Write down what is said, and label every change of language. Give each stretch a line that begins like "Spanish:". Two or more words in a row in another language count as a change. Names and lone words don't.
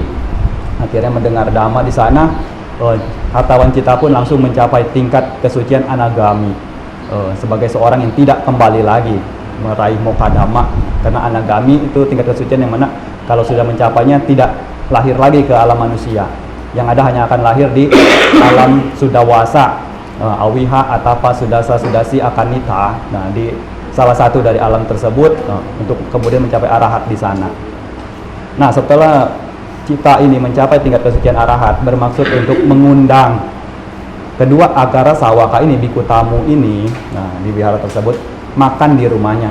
Indonesian: Akhirnya mendengar dhamma di sana, hartawan Citta pun langsung mencapai tingkat kesucian anagami. sebagai seorang yang tidak kembali lagi meraih mokadama, karena anagami itu tingkat kesucian yang mana kalau sudah mencapainya tidak lahir lagi ke alam manusia, yang ada hanya akan lahir di alam sudawasa, awiha, atapa, sudasa, sudasi, akanita. Nah, di salah satu dari alam tersebut untuk kemudian mencapai arahat di sana. Nah, setelah cita ini mencapai tingkat kesucian arahat, bermaksud untuk mengundang kedua
Pali: agara sawaka
Indonesian: ini, biku tamu ini, nah, di wihara tersebut makan di rumahnya.